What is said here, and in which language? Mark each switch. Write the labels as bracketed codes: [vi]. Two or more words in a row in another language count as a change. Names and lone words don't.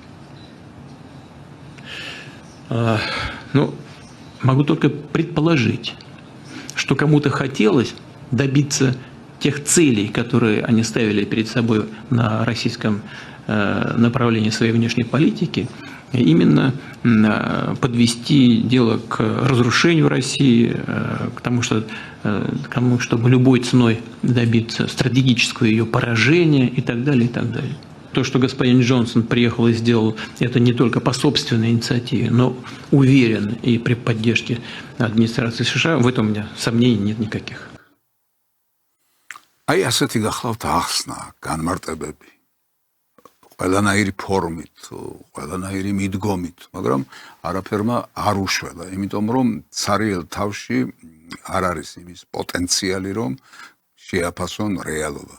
[ru] Ну, могу только предположить, что кому-то хотелось добиться тех целей, которые они ставили перед собой на российском направлении своей внешней политики, именно подвести дело к разрушению России, к тому, чтобы любой ценой добиться стратегического ее поражения и так далее, и так далее. То, что господин Джонсон приехал и сделал это не только по собственной инициативе, но уверен и при поддержке администрации США, в этом у меня сомнений нет никаких. [ka] აი ასეთი გახლავთ ახსნა, განმარტებები. ყველანაირი ფორმით, ყველანაირი მიდგომით, მაგრამ არაფერმა არ უშველა, იმიტომ რომ ცარიელ თავში არ არის იმის პოტენციალი, რომ შეაფასონ რეალობა.